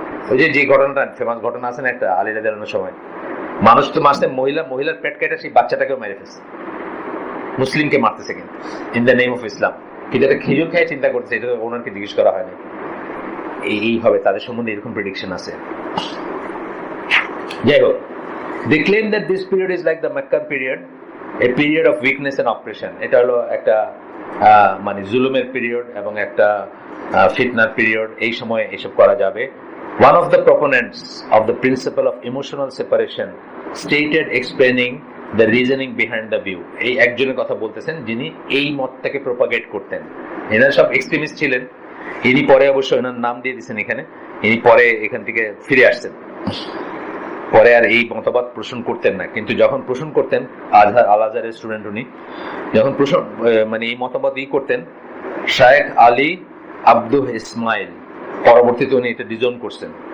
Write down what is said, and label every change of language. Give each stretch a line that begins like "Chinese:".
Bangla: ওই যে ঘটনাটা, ফেমাস ঘটনা আছে না একটা, আলীরা দেওয়ানোর সময় মানুষ তো মারছে, মহিলার পেট কেটে সেই বাচ্চাটাকেও মেরে ফেলছে, মুসলিমকে মারতেছে কিন্তু
English: In the name of Islam.
Bangla: কিন্তু একটা খেজুর খেয়ে চিন্তা করতেছে, এটা ওনাকে জিজ্ঞেস করা হয়নি। এই হবে তাদের সম্বন্ধে এরকম প্রেডিকশন আছে। যাই হোক,
English: They claim that this period is like the Meccan period, a period of weakness and oppression.
Bangla: এটা হলো একটা মানে জুলুমের পিরিয়ড এবং একটা ফিতনার পিরিয়ড, এই সময় এসব করা যাবে।
English: One of the proponents of the principle of emotional separation stated explaining the reasoning behind the view.
Bangla: এই একজনের কথা বলতেছেন যিনি এই মতটাকে প্রপাগেট করতেন। এনারা সব এক্সট্রিমিস্ট ছিলেন। ইনি পরে অবশ্য এনার নাম দিয়ে দিয়েছেন এখানে, ইনি পরে এখান থেকে ফিরে আসছেন, পরে আর এই মতবাদ পোষণ করতেন না। কিন্তু যখন পোষণ করতেন আল আজহারের স্টুডেন্ট উনি, যখন পোষণ মানে এই মতবাদ করতেন, শায়েখ আলী আব্দুল ইসমাইল পরবর্তীতে উনি এটা ডিজন করছেন।